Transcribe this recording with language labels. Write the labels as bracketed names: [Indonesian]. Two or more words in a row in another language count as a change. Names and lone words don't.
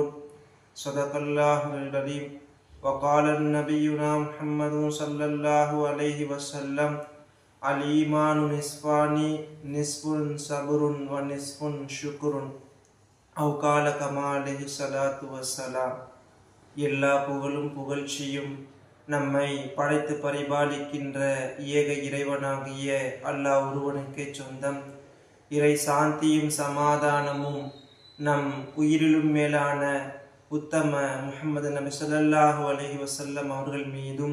[Arabic] صدق الله العظيم. وقال نبينا محمد صلى الله عليه وسلم الإيمان نصفان نصف صبر ونصف شكر أو قال كما عليه الصلاة والسلام. [Tamil] எல்லா புகழும் புகழ்ச்சியும் நம்மை படைத்து பரிபாலிக்கின்ற ஏக இறைவனாகிய அல்லாஹ் ஒருவனுக்கே சொந்தம். இறை சாந்தியும் சமாதானமும் நம் உயிரிலும் மேலான உத்தம முஹம்மது நபி [Arabic] صلى الله عليه وسلم [Tamil] அவர்கள் மீதும்